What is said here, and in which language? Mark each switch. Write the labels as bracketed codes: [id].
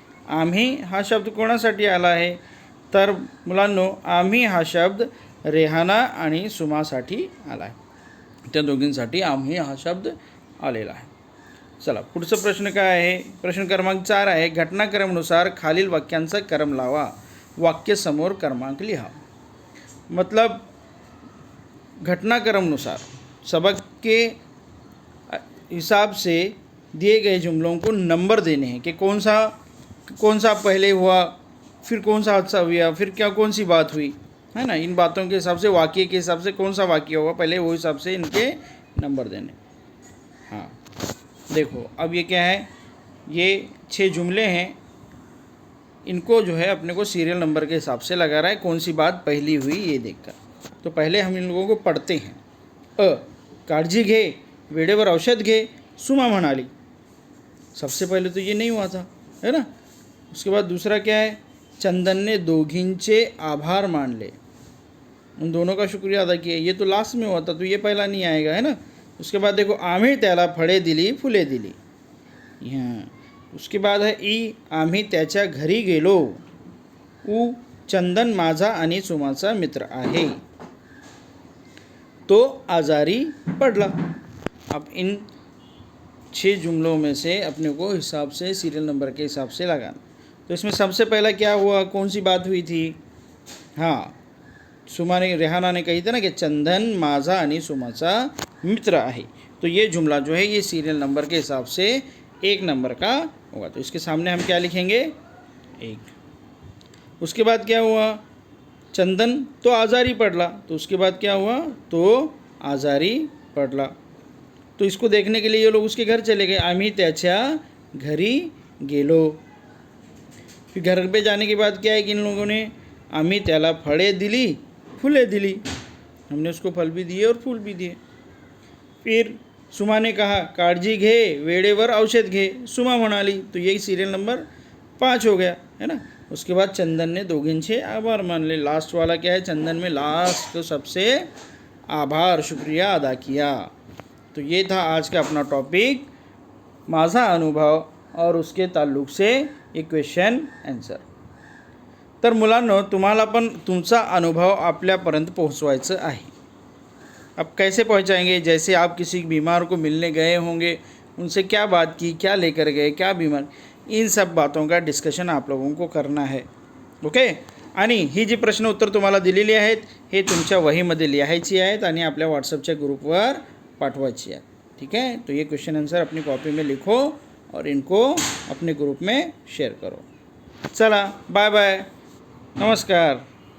[mr] आम्ही हा शब्द कोणासाठी आला आहे? तर मुलांनो, आम्ही हा शब्द रेहाना आणि सुमासाठी आला आहे. त्या दोघींसाठी आम्ही हा शब्द आलेला आहे. चला, पुढचा प्रश्न काय आहे? प्रश्न क्रमांक 4 आहे. घटनाक्रमानुसार खालील वाक्यांचा क्रम लावा. वाक्य समोर क्रमांक लिहा. [hi] मतलब घटनाक्रमानुसार सबक के हिसाब से दिए गए जुमलों को नंबर देने हैं कि कौन सा पहले हुआ, फिर कौन सा हादसा हुआ, फिर क्या कौन सी बात हुई, है ना. इन बातों के हिसाब से, वाक्य के हिसाब से कौन सा वाक्य होगा पहले, वो हिसाब से इनके नंबर देने. हाँ, देखो अब ये क्या है? ये 6 जुमले हैं. इनको जो है अपने को सीरियल नंबर के हिसाब से लगा रहा है, कौन सी बात पहली हुई ये देखकर. तो पहले हम इन लोगों को पढ़ते हैं. [mr] अ, काळजी घे, वेळेवर औषध घे, सुमा म्हणाली. [hi] सबसे पहले तो ये नहीं हुआ था, है ना. उसके बाद दूसरा क्या है? चंदन ने [mr] दोघींचे आभार मानले, [hi] उन दोनों का शुक्रिया अदा किया. ये तो लास्ट में हुआ था, तो ये पहला नहीं आएगा, है ना. उसके बाद देखो, [mr] आम्ही त्याला फळे दिली, फुले दिली. [hi] यहाँ उसके बाद है ई, [mr] आम्ही त्याच्या घरी गेलो. उ, चंदन माझा आणि सुमाचा मित्र आहे. तो आजारी पडला. [hi] अब इन 6 जुमलों में से अपने को हिसाब से सीरियल नंबर के हिसाब से लगाना. तो इसमें सबसे पहला क्या हुआ, कौन सी बात हुई थी? हाँ, रेहाना ने कही थी ना कि [mr] चंदन माझा आणि सुमाचा मित्र आहे. [hi] तो ये जुमला जो है ये सीरियल नंबर के हिसाब से 1 नंबर का होगा. तो इसके सामने हम क्या लिखेंगे? 1. उसके बाद क्या हुआ? [mr] चंदन तो आजारी पडला. [hi] तो उसके बाद क्या हुआ? [mr] तो आजारी पडला. [hi] तो इसको देखने के लिए ये लोग उसके घर चले गए. [mr] आम्ही त्याच्या घरी गेलो. [hi] फिर घर पे जाने के बाद क्या है कि इन लोगों ने [mr] आम्ही त्याला फळे दिली, फुले दिली. [hi] हमने उसको फल भी दिए और फूल भी दिए. फिर सुमा ने कहा, [mr] काळजी घे, वेळेवर औषध घे. सुमा म्हणाली. [hi] तो यही सीरियल नंबर 5 हो गया, है ना. उसके बाद चंदन ने [mr] दोघींचे आभार मानले. [hi] लास्ट वाला क्या है? चंदन में लास्ट तो सबसे आभार, शुक्रिया अदा किया. तो ये था आज का अपना टॉपिक, माझा अनुभव और उसके ताल्लुक से ये क्वेश्चन आन्सर. [mr] तर मुलांनो, तुम्हाला पण तुमचा अनुभव आपल्यापर्यंत पोहोचवायचं आहे. [hi] अब कैसे पहुंचाएंगे? जैसे आप किसी बीमार को मिलने गए होंगे, उनसे क्या बात की, क्या लेकर गए, क्या बीमार, इन सब बातों का डिस्कशन आप लोगों को करना है. [en] Okay. [mr] आणि ही जी प्रश्न उत्तर तुम्हाला दिलेली आहेत हे तुमच्या वहीमध्ये लिहायची आहेत आणि आपल्या व्हॉट्सअपच्या ग्रुपवर पाठवायची आहेत. [hi] ठीक है. तो ये क्वेश्चन आंसर अपनी कॉपी में लिखो और इनको अपने ग्रुप में शेयर करो. चला, बाय बाय, नमस्कार.